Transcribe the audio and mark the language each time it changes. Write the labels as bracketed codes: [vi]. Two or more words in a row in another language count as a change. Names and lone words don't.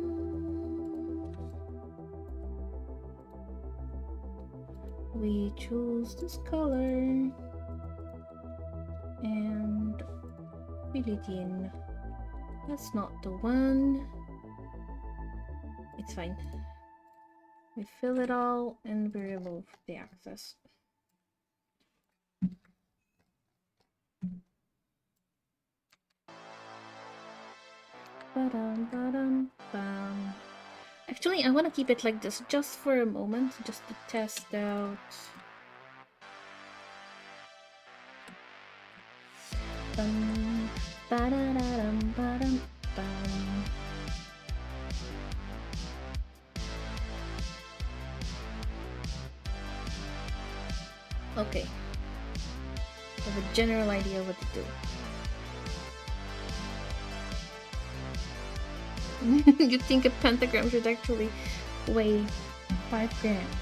[en] We choose this color and fill it in. That's not the one. It's fine. We fill it all and we remove the excess. Ba-dum, ba-dum, bam. Actually, I want to keep it like this just for a moment, just to test out. Bum, ba-da-da-dum, ba-dum, bam. Okay. I have a general idea what to do. You think a pentagram should actually weigh 5 grams.